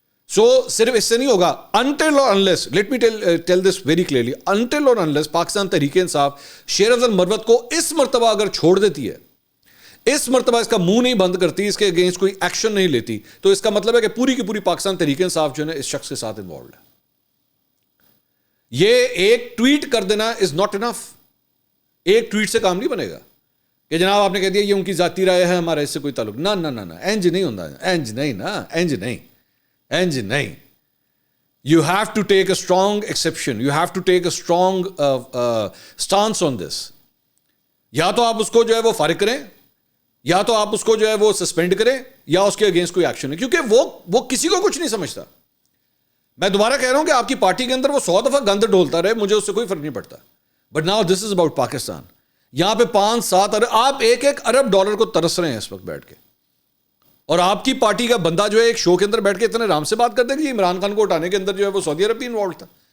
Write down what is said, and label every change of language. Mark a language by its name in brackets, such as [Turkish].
[Urdu] سو صرف اس سے نہیں ہوگا. [English] until or unless, let me tell this very clearly, until or unless [Urdu] Pakistan Tehreek Insaf شیر افضل مروت کو اس مرتبہ اگر چھوڑ دیتی ہے, اس مرتبہ اس کا منہ نہیں بند کرتی, اس کے اگینسٹ کوئی ایکشن نہیں لیتی, تو اس کا مطلب ہے کہ پوری کی پوری پاکستان تحریک انصاف جو ہے اس شخص کے ساتھ انوالوڈ ہے. یہ ایک ٹویٹ کر دینا [English] Is not enough. [Urdu] ایک ٹویٹ سے کام نہیں بنے گا کہ جناب آپ نے کہہ دیا یہ ان کی ذاتی رائے ہے, ہمارا اس سے کوئی تعلق نہ, اینج نہیں ہوتا, اینج نہیں نا, اینج نہیں. [English] You have to take a strong exception. You have to take a strong stance on this. [Urdu] یا تو آپ اس کو جو ہے وہ فارغ کریں, یا تو آپ اس کو جو ہے وہ سسپینڈ کریں, یا اس کے اگینسٹ کوئی ایکشن ہے, کیونکہ وہ کسی کو کچھ نہیں سمجھتا. میں دوبارہ کہہ رہا ہوں کہ آپ کی پارٹی کے اندر وہ 100 دفعہ گند ڈھولتا رہے, مجھے اس سے کوئی فرق نہیں پڑتا. [English] But now this is about Pakistan. [Urdu] یہاں پہ 5-7 ارب, آپ 1 ارب ڈالر کو ترس رہے ہیں اس وقت بیٹھ کے, اور آپ کی پارٹی کا بندہ جو ہے ایک شو کے اندر بیٹھ کے اتنے آرام سے بات کرتے ہیں کہ عمران خان کو اٹھانے کے اندر جو ہے وہ سعودی عرب بھی انوالوڈ تھا.